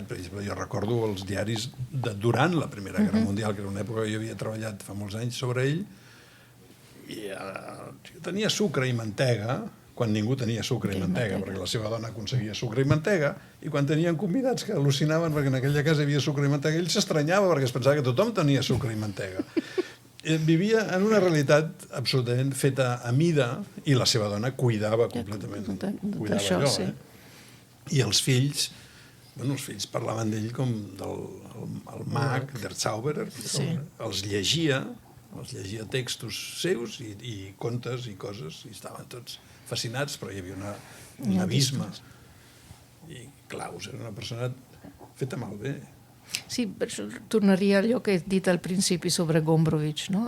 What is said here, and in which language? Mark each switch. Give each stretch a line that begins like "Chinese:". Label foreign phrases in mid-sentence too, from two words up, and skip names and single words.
Catalan: Per exemple, jo recordo els diaris de durant la Primera Guerra Mundial, que era una època que jo havia treballat fa molts anys sobre ell, i tenia sucre i mantega, quan ningú tenia sucre i mantega, perquè la seva dona aconseguia sucre i mantega, i quan tenien convidats que al·lucinaven perquè en aquella casa hi havia sucre i mantega, ell s'estranyava perquè es pensava que tothom tenia sucre i mantega. Vivia en una realitat absolutament feta a mida i la seva dona cuidava completament. Cuidava allò, I els fills parlaven d'ell com del mag,
German: der Zauberer,
Catalan: els llegia textos seus i contes i coses, i estaven tots fascinats, però hi havia un abisme. I Klaus era una persona feta malbé. Sí, per això tornaria a allò que he dit al principi sobre Gombrowicz, no?